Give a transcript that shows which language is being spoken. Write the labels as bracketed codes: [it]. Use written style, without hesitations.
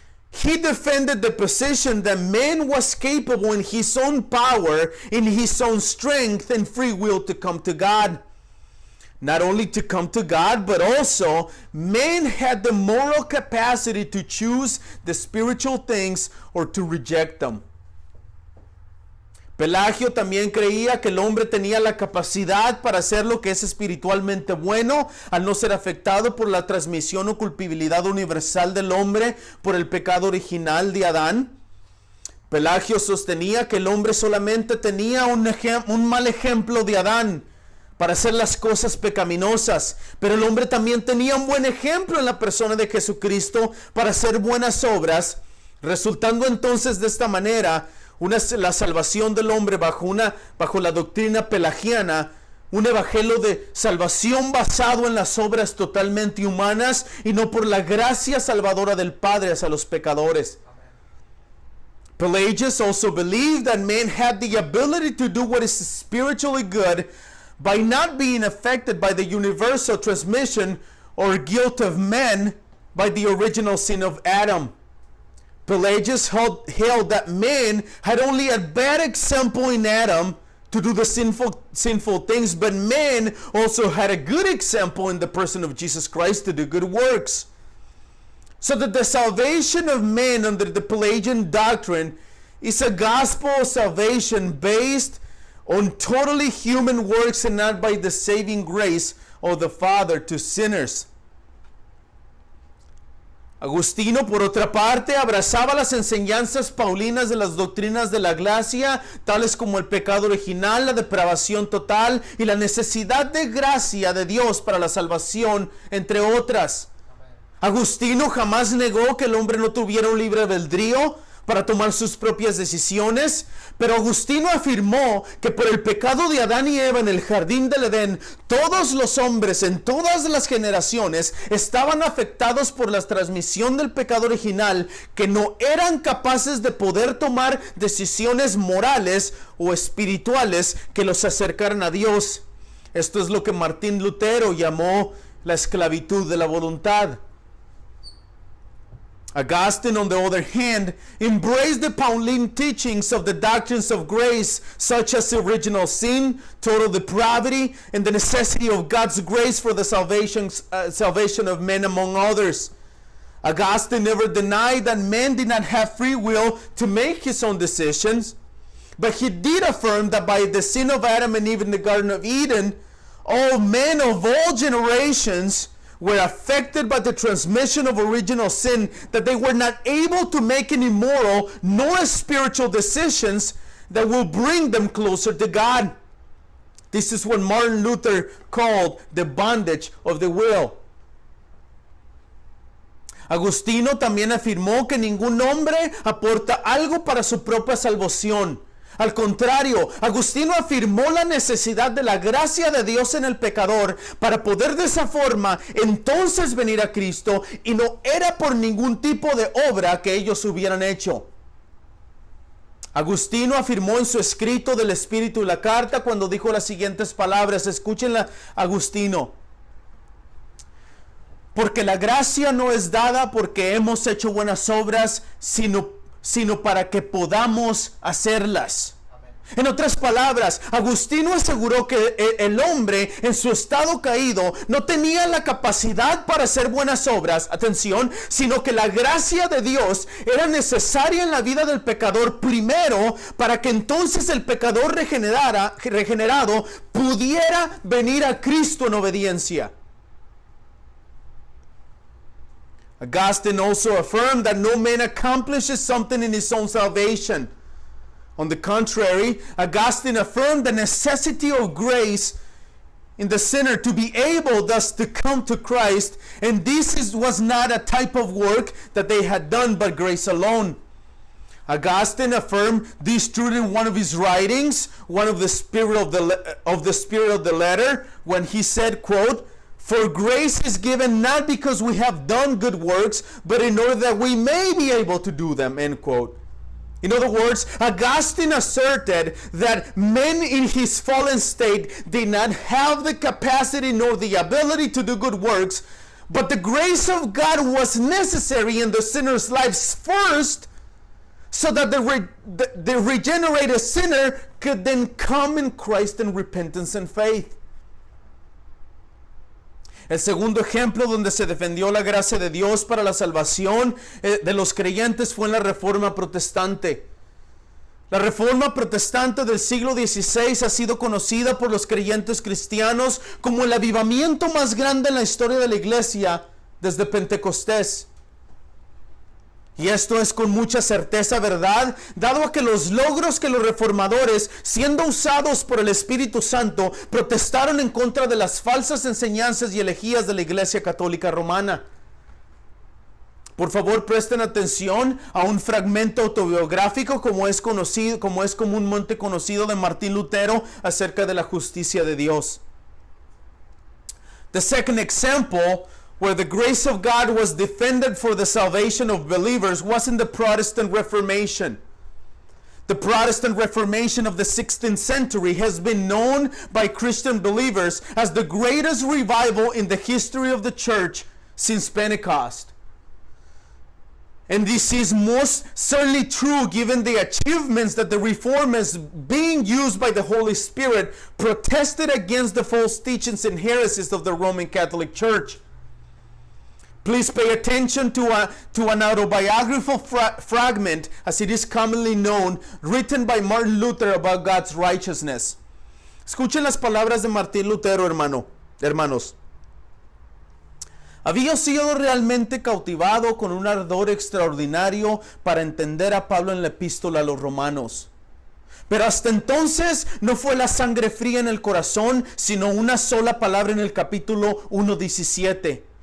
[en] He defended the position that man was capable in his own power, in his own strength and free will to come to God. Not only to come to God, but also man had the moral capacity to choose the spiritual things or to reject them. [es] Pelagio también creía que el hombre tenía la capacidad para hacer lo que es espiritualmente bueno, al no ser afectado por la transmisión o culpabilidad universal del hombre por el pecado original de Adán. Pelagio sostenía que el hombre solamente tenía un mal ejemplo de Adán para hacer las cosas pecaminosas, pero el hombre también tenía un buen ejemplo en la persona de Jesucristo para hacer buenas obras, resultando entonces de esta manera la salvación del hombre bajo la doctrina pelagiana, un evangelio de salvación basado en las obras totalmente humanas y no por la gracia salvadora del Padre hacia los pecadores. [en] Pelagius also believed that man had the ability to do what is spiritually good by not being affected by the universal transmission or guilt of men by the original sin of Adam. Pelagius held that man had only a bad example in Adam to do the sinful things, but man also had a good example in the person of Jesus Christ to do good works. So that the salvation of man under the Pelagian doctrine is a gospel of salvation based on totally human works and not by the saving grace of the Father to sinners. [es] Agustino, por otra parte, abrazaba las enseñanzas paulinas de las doctrinas de la gracia, tales como el pecado original, la depravación total y la necesidad de gracia de Dios para la salvación, entre otras. Agustino jamás negó que el hombre no tuviera un libre albedrío para tomar sus propias decisiones, pero Agustino afirmó que por el pecado de Adán y Eva en el jardín del Edén, todos los hombres en todas las generaciones estaban afectados por la transmisión del pecado original, que no eran capaces de poder tomar decisiones morales o espirituales que los acercaran a Dios. Esto es lo que Martín Lutero llamó la esclavitud de la voluntad. [en] Augustine, on the other hand, embraced the Pauline teachings of the doctrines of grace, such as original sin, total depravity, and the necessity of God's grace for the salvation of men, among others. Augustine never denied that man did not have free will to make his own decisions, but he did affirm that by the sin of Adam and Eve in the Garden of Eden, all men of all generations were affected by the transmission of original sin, that they were not able to make any moral nor spiritual decisions that will bring them closer to God. This is what Martin Luther called the bondage of the will. [es] Agustino también afirmó que ningún hombre aporta algo para su propia salvación. Al contrario, Agustino afirmó la necesidad de la gracia de Dios en el pecador para poder de esa forma entonces venir a Cristo, y no era por ningún tipo de obra que ellos hubieran hecho. Agustino afirmó en su escrito del Espíritu y la carta cuando dijo las siguientes palabras. Escúchenla, Agustino. Porque la gracia no es dada porque hemos hecho buenas obras, sino para que podamos hacerlas. En otras palabras, Agustino aseguró que el hombre en su estado caído no tenía la capacidad para hacer buenas obras, atención, sino que la gracia de Dios era necesaria en la vida del pecador primero, para que entonces el pecador regenerado pudiera venir a Cristo en obediencia. [en] Augustine also affirmed that no man accomplishes something in his own salvation. On the contrary, Augustine affirmed the necessity of grace in the sinner to be able thus to come to Christ, and this was not a type of work that they had done, but grace alone. Augustine affirmed this truth in one of his writings, one of the spirit of the letter, when he said, quote, For grace is given not because we have done good works, but in order that we may be able to do them, end quote. In other words, Augustine asserted that men in his fallen state did not have the capacity nor the ability to do good works, but the grace of God was necessary in the sinner's lives first, so that the regenerated sinner could then come in Christ in repentance and faith. [es] El segundo ejemplo donde se defendió la gracia de Dios para la salvación de los creyentes fue en la Reforma Protestante. La Reforma Protestante del siglo XVI ha sido conocida por los creyentes cristianos como el avivamiento más grande en la historia de la iglesia desde Pentecostés. Y esto es con mucha certeza verdad, dado a que los logros que los reformadores, siendo usados por el Espíritu Santo, protestaron en contra de las falsas enseñanzas y herejías de la Iglesia Católica Romana. Por favor, presten atención a un fragmento autobiográfico como es comúnmente conocido de Martín Lutero acerca de la justicia de Dios. [en] The second example where the grace of God was defended for the salvation of believers was in the Protestant Reformation. The Protestant Reformation of the 16th century has been known by Christian believers as the greatest revival in the history of the church since Pentecost. And this is most certainly true given the achievements that the reformers, being used by the Holy Spirit, protested against the false teachings and heresies of the Roman Catholic Church. Please pay attention to an autobiographical fragment, as it is commonly known, written by Martin Luther about God's righteousness. [es] Escuchen las palabras de Martín Lutero, hermanos. Había sido realmente cautivado con un ardor extraordinario para entender a Pablo en la epístola a los romanos. Pero hasta entonces no fue la sangre fría en el corazón, sino una sola palabra en el capítulo 1:17.